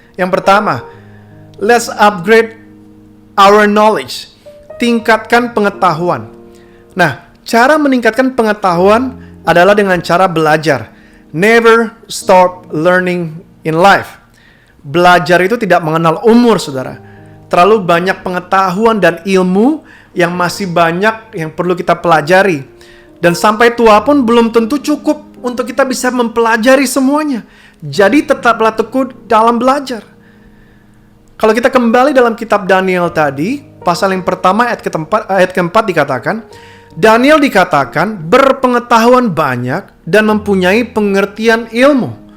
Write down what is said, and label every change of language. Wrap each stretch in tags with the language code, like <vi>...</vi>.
<id>Yang pertama,</id> <en>let's upgrade our knowledge.</en> <id>Tingkatkan pengetahuan. Nah, cara meningkatkan pengetahuan adalah dengan cara belajar.</id> <en>Never stop learning in life.</en> <id>Belajar itu tidak mengenal umur, saudara. Terlalu banyak pengetahuan dan ilmu yang masih banyak yang perlu kita pelajari. Dan sampai tua pun belum tentu cukup untuk kita bisa mempelajari semuanya. Jadi tetaplah tekun dalam belajar. Kalau kita kembali dalam kitab Daniel tadi, pasal yang pertama ayat keempat dikatakan, Daniel dikatakan berpengetahuan banyak dan mempunyai pengertian ilmu.</id>